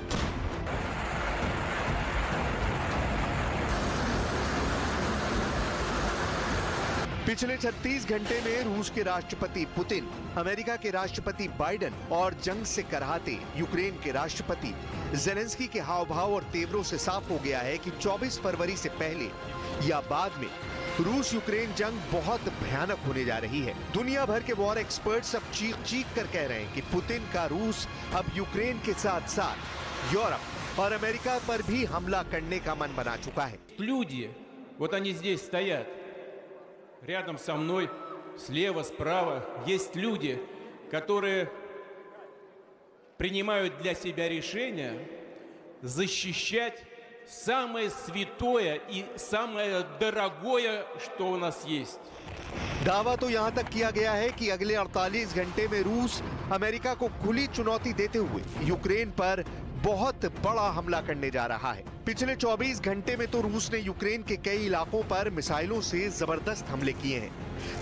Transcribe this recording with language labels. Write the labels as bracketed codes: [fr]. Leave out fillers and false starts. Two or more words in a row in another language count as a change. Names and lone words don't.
[hi] पिछले 36 घंटे में रूस के राष्ट्रपति पुतिन, अमेरिका के राष्ट्रपति बाइडेन और जंग से कराहते यूक्रेन के राष्ट्रपति ज़ेलेंस्की के हाव भाव और तेवरों से साफ हो गया है कि 24 फरवरी से पहले या बाद में रूस यूक्रेन जंग बहुत भयानक होने जा रही है। दुनिया भर के [en] war experts [hi] अब चीख कर कह रहे हैं कि पुतिन का रूस अब यूक्रेन के साथ साथ यूरोप और अमेरिका पर भी हमला करने का मन बना चुका है। [ru] Люди, вот они здесь стоят, рядом со мной, слева, справа, есть люди, которые принимают для себя решение защищать самое святое и самое дорогое, что у нас есть. [hi] दावा तो यहां तक किया गया है कि अगले 48 घंटे में रूस अमेरिका को खुली चुनौती देते हुए यूक्रेन पर बहुत बड़ा हमला करने जा रहा है। पिछले 24 घंटे में तो रूस ने यूक्रेन के कई इलाकों पर मिसाइलों से जबरदस्त हमले किए हैं।